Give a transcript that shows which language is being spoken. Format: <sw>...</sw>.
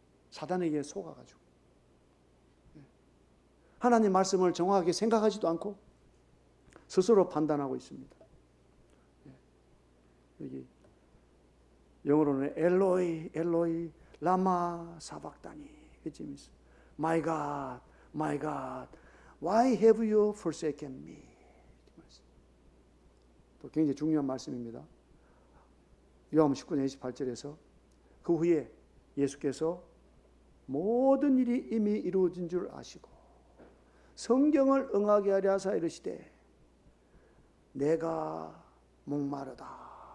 <ko>사단에게 속아가지고. 하나님 말씀을 정확하게 생각하지도 않고 스스로 판단하고 있습니다. 여기 영어로는 엘로이 엘로이 라마 사박다니.</ko> <en>My God, my God, why have you forsaken me?</en> <ko>또 굉장히 중요한 말씀입니다. 요한복음 19장 28절에서 그 후에 예수께서 모든 일이 이미 이루어진 줄 아시고 성경을 응하게 하려 하사 이르시되 내가 목마르다.</ko>